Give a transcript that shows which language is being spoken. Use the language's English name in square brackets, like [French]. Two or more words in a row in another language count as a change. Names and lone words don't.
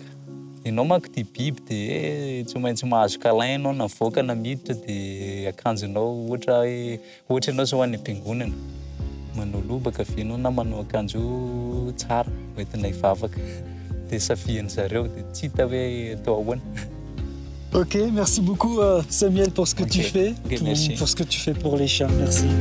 [Malagasy] Ianao manko tia biby dia tsy maintsy mahazo câlin ianao na mivoaka na miditra dia akanjonao ohatra ianao zao any am-piangonana. Manao lobaka avy ianao na manao akanjo tsara hoentina hivavaka. Dia safian'ny zareo dia tsy hita hoe atao ahoana. [French] Ok, merci beaucoup Samuel pour ce que tu fais, pour ce que tu fais pour les chiens. Merci.